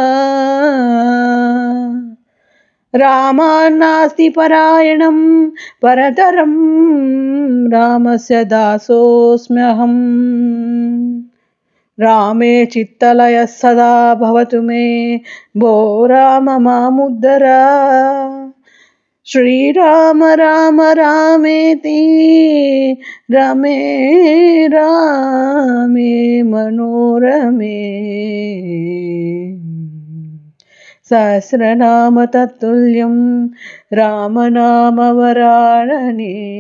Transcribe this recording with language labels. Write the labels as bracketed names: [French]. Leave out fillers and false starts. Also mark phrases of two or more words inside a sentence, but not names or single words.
[Sanskrit] रामान्नास्ति परायणं परतरं, रामस्य दासोऽस्म्यहम्। रामे चित्तलयः सदा भवतु मे, भो राम मामुद्धर। श्रीराम राम रामेति रमे रामे मनोरमे सहस्रनाम तत्तुल्यं रामनाम वरानने